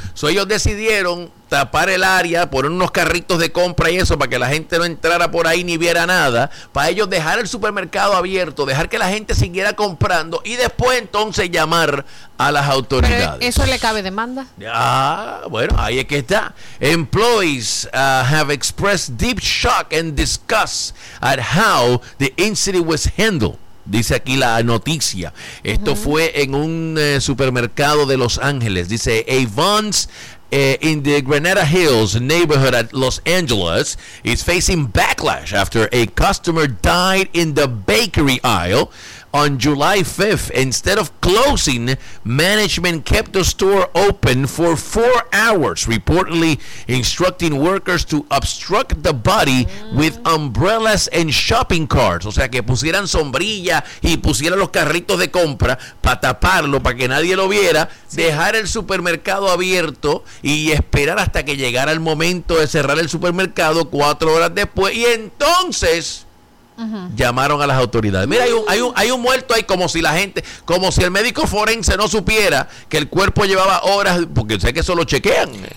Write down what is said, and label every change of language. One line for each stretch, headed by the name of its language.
Spanish: So, ellos decidieron tapar el área, poner unos carritos de compra y eso, para que la gente no entrara por ahí ni viera nada. Para ellos dejar el supermercado abierto, dejar que la gente siguiera comprando y después entonces llamar a las autoridades. ¿Pero eso le cabe demanda? Ah, bueno, ahí es que está.
English: Employees have expressed deep shock and disgust at how the incident was handled.
Spanish: Dice aquí la noticia. Esto uh-huh. fue en un supermercado de Los Ángeles.
English: Dice Avon's in the Granada Hills neighborhood at Los Angeles is facing backlash after a customer died in the bakery aisle on July 5th. Instead of closing, management kept the store open for 4 hours, reportedly instructing workers to obstruct the body with umbrellas and shopping carts.
Spanish: O sea, que pusieran sombrilla y pusieran los carritos de compra para taparlo, para que nadie lo viera, dejar el supermercado abierto y esperar hasta que llegara el momento de cerrar el supermercado 4 horas después. Y entonces... llamaron a las autoridades. Mira, hay un muerto ahí, como si la gente, como si el médico forense no supiera que el cuerpo llevaba horas, porque sé que eso lo chequean.